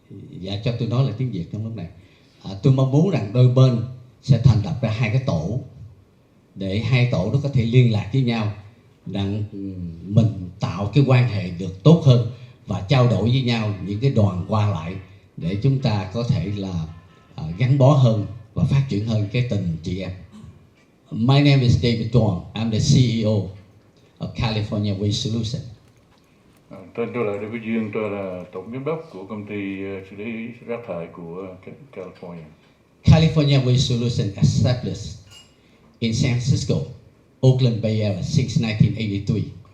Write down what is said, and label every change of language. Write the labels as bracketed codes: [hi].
[vi] Dạ, cho tôi nói là tiếng Việt trong lúc này. Tôi mong muốn rằng đôi bên sẽ thành lập ra hai cái tổ, để hai tổ đó có thể liên lạc với nhau, rằng mình tạo cái quan hệ được tốt hơn và trao đổi với nhau những cái đoàn qua lại, để chúng ta có thể là gắn bó hơn và phát triển hơn cái tình chị em. [en] My name is David Duong. I'm the CEO of California Waste Solution. [vi] Tên tôi là David Duong, tôi là tổng giám đốc của công ty xử lý rác thải của California. [en] California Waste Solution established in San Francisco, Oakland Bay Area since 1983.